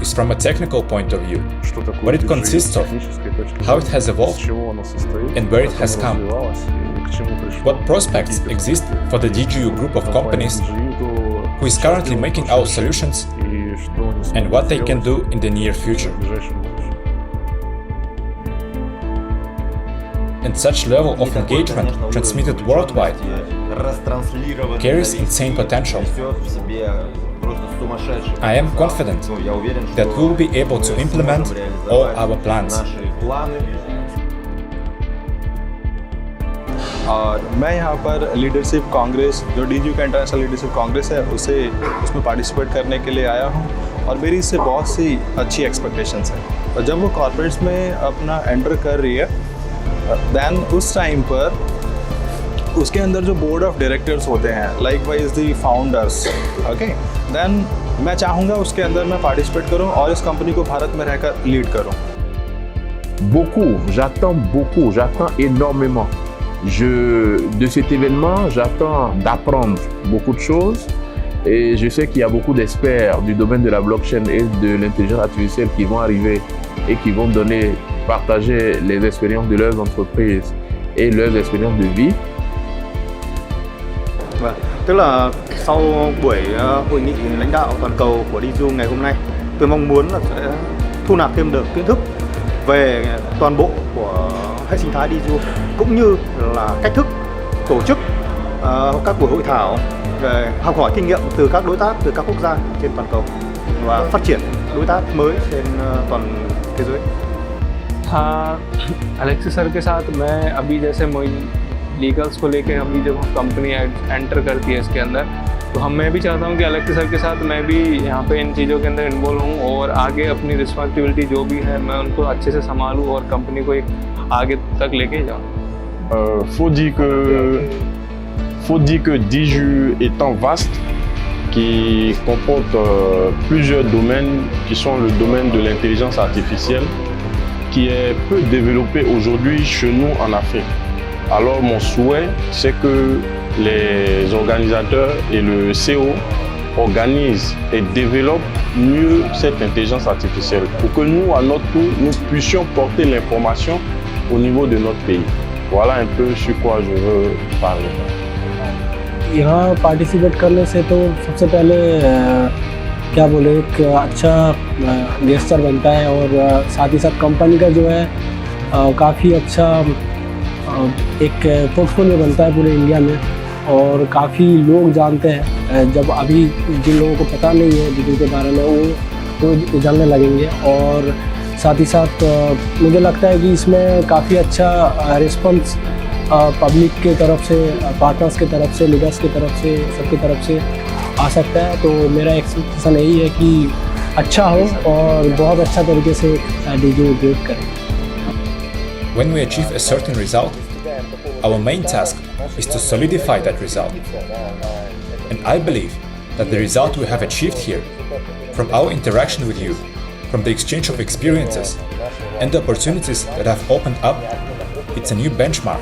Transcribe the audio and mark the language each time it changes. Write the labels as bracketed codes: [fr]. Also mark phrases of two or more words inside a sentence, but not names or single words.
[en] is from a technical point of view, what it consists of, how it has evolved, and where it has come, what prospects exist for the DigiU group of companies who is currently making our solutions, and what they can do in the near future. And such level of engagement transmitted worldwide carries insane potential. I am confident that we will be able to implement all our plans. [hi] मैं यहाँ पर [en] leadership congress, [hi] जो DigiU का [en] international leadership congress [hi] है, उसमें पार्टिसिपेट करने के लिए आया हूँ और मेरी इससे बहुत सी अच्छी एक्सपेक्टेशंस हैं। और जब वो कॉर्पोरेट्स में अपना एंटर कर रही है, दैन उस टाइम पर उसके अंदर जो [en] board of directors [hi] होते हैं, [en] like wise the founders, okay, then [hi] मैं चाहूँगा उसके अंदर मैं पार्टिसिपेट करूँ और इस कंपनी को भारत में रहकर लीड करूँ। [fr] J'attends énormément. De cet événement, j'attends d'apprendre beaucoup de choses et je sais qu'il y a beaucoup d'experts du domaine de la blockchain et de l'intelligence artificielle qui vont arriver et qui vont partager les expériences de leurs entreprises et leurs expériences de vie. [vi] Vâng, tức là sau buổi hội nghị lãnh đạo toàn cầu của DigiU ngày hôm nay, tôi mong muốn là sẽ thu nạp thêm được kiến thức về toàn bộ của hệ sinh thái DigiU cũng như là cách thức tổ chức các buổi hội thảo, về học hỏi kinh nghiệm từ các đối tác từ các quốc gia trên toàn cầu và phát triển đối tác mới trên toàn thế giới. [hi] हाँ, अलेक्सी सर के साथ मैं अभी जैसे लीगल्स को लेके अभी जब कंपनी एंटर करती है इसके अंदर, तो मैं भी चाहता हूँ कि अलेक्सी सर के साथ मैं भी यहाँ पे इन चीज़ों के अंदर इन्वॉल्व हूँ और आगे अपनी रिस्पॉन्सिबिलिटी जो भी है मैं उनको अच्छे से संभालूँ और कंपनी को एक आगे तक लेके जाऊँ। [fr] Faut dire que DigiU étant vaste, qui comporte plusieurs domaines qui sont le domaine de l'intelligence artificielle, qui est peu développé aujourd'hui chez nous en Afrique. Alors mon souhait, c'est que les organisateurs et le CO organisent et développent mieux cette intelligence artificielle pour que nous, à notre tour, nous puissions porter l'information au niveau de notre pays. Voilà un peu sur quoi je veux parler. [hi] यहाँ पार्टिसिपेट करने से तो सबसे पहले क्या बोले, एक अच्छा गेस्टर बनता है और साथ ही साथ कंपनी का जो है काफ़ी अच्छा एक पोर्टफोलियो बनता है पूरे इंडिया में और काफ़ी लोग जानते हैं। जब अभी जिन लोगों को पता नहीं है DigiU के बारे में वो जानने लगेंगे और साथ ही साथ मुझे लगता है कि इसमें काफ़ी अच्छा रिस्पॉन्स पब्लिक के तरफ से, पार्टनर्स की तरफ से, लीडर्स की तरफ से, सबकी तरफ से आ सकता है। तो मेरा एक्सपेक्टेशन यही है कि अच्छा हो और बहुत अच्छा तरीके से DigiU ग्रेड करें। [en] When we achieve a certain result, our main task is to solidify that result. And I believe that the result we have achieved here, from our interaction with you, from the exchange of experiences, and the opportunities that have opened up, it's a new benchmark.